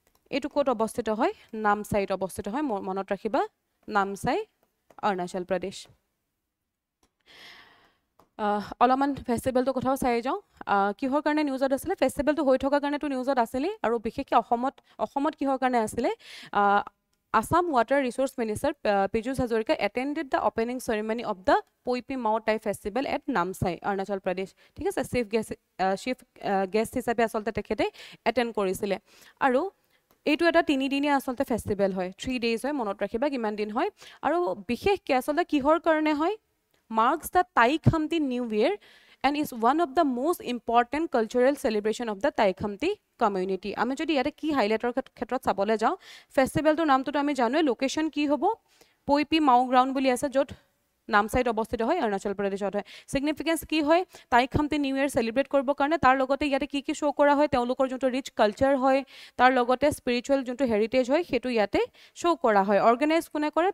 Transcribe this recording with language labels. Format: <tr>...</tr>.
<as>এইটো ক'ত অৱস্থিত হয়? নামচাইত অৱস্থিত হয়। মনত ৰাখিবা, নামচাই, অৰুণাচল প্ৰদেশ। অলপমান ফেষ্টিভেলটোৰ কথাও চাই যাওঁ। কিহৰ কাৰণে নিউজত আছিলে? ফেষ্টিভেলটো হৈ থকাৰ কাৰণেতো নিউজত আছিলেই। আৰু বিশেষকৈ অসমত কিহৰ কাৰণে আছিলে?</as> <en>Assam Water Resource Minister Piyush Hazarika attended the opening ceremony of the Poipi Mao Tai Festival at Namsai, Arunachal Pradesh.</en> <as>ঠিক আছে, চিফ গেষ্ট হিচাপে আচলতে তেখেতে এটেণ্ড কৰিছিলে। আৰু এইটো এটা 3 দিনীয়া আচলতে ফেষ্টিভেল হয়,</as> <en>3 days</en> <as>হয়। মনত ৰাখিবা কিমান দিন হয়। আৰু বিশেষকৈ আচলতে কিহৰ কাৰণে হয়?</as> <en>marks the Tai Khamti New Year and is one of the most important cultural celebration of the Tai Khamti community.</en> <as>আমি যদি ইয়াতে কি হাইলাইটৰ ক্ষেত্ৰত চাবলৈ যাওঁ, ফেষ্টিভেলটোৰ নামটোতো আমি জানোৱে, লোকেশ্যন কি হ'ব? পইপি মাও গ্ৰাউণ্ড বুলি আছে, য'ত নামচাইত অৱস্থিত হয়, অৰুণাচল প্ৰদেশত হয়। ছিগনিফিকেঞ্চ কি হয়? টাই খামতি নিউ ইয়েৰ চেলিব্ৰেট কৰিবৰ কাৰণে তাৰ লগতে ইয়াতে কি কি শ্ব' কৰা হয়? তেওঁলোকৰ যোনটো ৰিচ কালচাৰ হয়, তাৰ লগতে স্পিৰিচুৱেল যোনটো হেৰিটেজ হয় সেইটো ইয়াতে শ্ব' কৰা হয়। অৰ্গেনাইজ কোনে কৰে?</as>